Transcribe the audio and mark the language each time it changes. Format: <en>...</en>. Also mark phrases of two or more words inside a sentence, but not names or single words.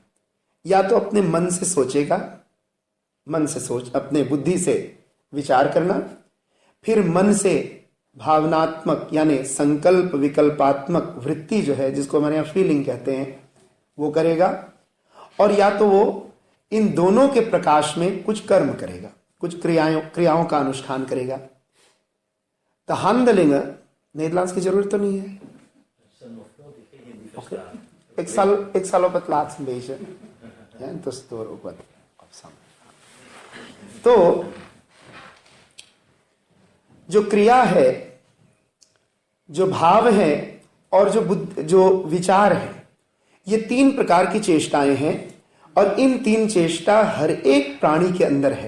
<hi>या तो अपने मन से सोचेगा, मन से सोच अपने बुद्धि से विचार करना, फिर मन से भावनात्मक यानी संकल्प विकल्पात्मक वृत्ति जो है, जिसको हमारे यहाँ फीलिंग कहते हैं, वो करेगा, और या तो वो इन दोनों के प्रकाश में कुछ कर्म करेगा, कुछ क्रियाओं का अनुष्ठान करेगा। तो</hi> <nl>handelingen Nederlands</nl> <hi>की जरूरत तो नहीं है।</hi> <nl>Okay. Ik zal op het laatst een beetje. Ja, en tussendoor ook wat opzamelen.</nl> <hi>तो जो क्रिया है, जो भाव है और जो विचार है, ये 3 प्रकार की चेष्टाएं हैं, और इन 3 चेष्टा हर एक प्राणी के अंदर है।</hi>